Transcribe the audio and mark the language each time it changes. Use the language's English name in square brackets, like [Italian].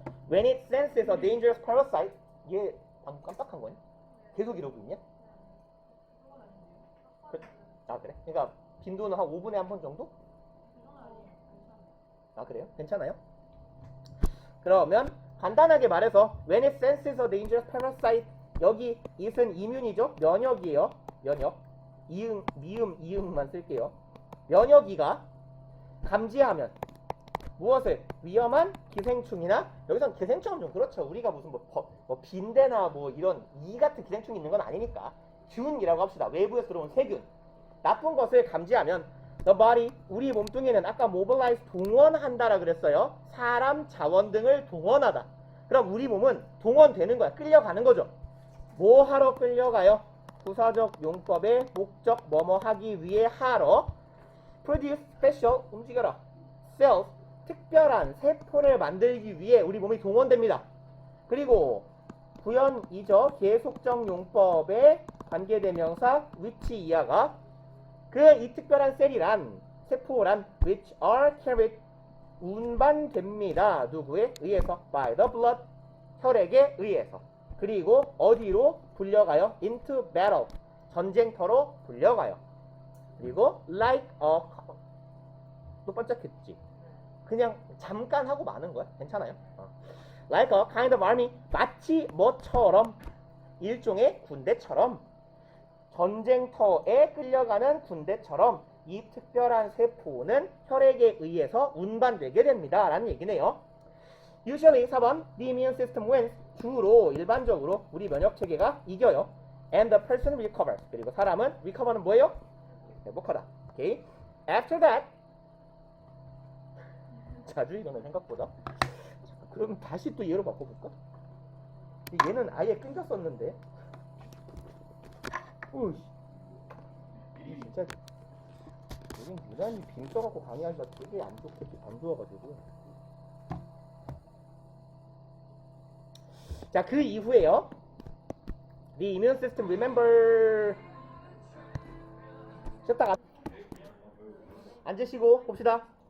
[English] When it senses a dangerous parasite. [Korean] 얘 방금 깜빡한 거니? 계속 이러고 있냐? 아, 그래? 그러니까 빈도는 한 5분에 한 번 정도? 아, 그래요? 괜찮아요? 그러면 간단하게 말해서 [English] when it senses a dangerous parasite. [Korean] 여기 it은 immune이죠? 면역이에요. 면역. 이응, 미음, 이응만 쓸게요. 면역이가 감지하면 무엇을? 위험한 기생충이나, 여기선 기생충은 좀 그렇죠. 우리가 무슨 뭐 빈대나 뭐 이런 이 같은 기생충이 있는 건 아니니까 균이라고 합시다. 외부에서 들어온 세균. 나쁜 것을 감지하면 [English] the body, [Korean] 우리 몸뚱이는 아까 mobilize, 동원한다라 그랬어요. 사람, 자원 등을 동원하다. 그럼 우리 몸은 동원되는 거야. 끌려가는 거죠. 뭐 하러 끌려가요? 부사적 용법의 목적 뭐뭐 하기 위해 하러 [English] produce special, [Korean] 움직여라, cells, 특별한 세포를 만들기 위해 우리 몸이 동원됩니다. 그리고 부연이죠. 계속적 용법의 관계대명사 which 이하가 이 특별한 셀이란, 세포란 [English] which are carried, [Korean] 운반됩니다. 누구에 의해서? [English] by the blood, [Korean] 혈액에 의해서. 그리고 어디로 불려가요? [English] into battle, [Korean] 전쟁터로 불려가요. 그리고 [English] like a, [Korean] 또 반짝했지. 그냥 잠깐 하고 마는 거야. 괜찮아요. [English] like a kind of army, [Korean] 마치 뭐처럼, 일종의 군대처럼, 전쟁터에 끌려가는 군대처럼 이 특별한 세포는 혈액에 의해서 운반되게 됩니다. 라는 얘기네요. [English] Usually [Korean] 4번 [English] The immune system wins. [Korean] 주로 일반적으로 우리 면역체계가 이겨요. [English] And the person recovers. [Korean] 그리고 사람은 recover는 뭐예요? 회복하다. 오케이. [English] After that [Korean] 자주 일어나 생각보다. 그럼 다시 또 얘로 바꿔볼까? 얘는 아예 끊겼었는데. 오이씨. 이 진짜 우린 유난히 빙 떠갖고 강의하기가 되게 안 좋아가지고. 자, 그 이후에요. [English] The immune system remember. [Korean] 쉬었다가 앉으시고 봅시다.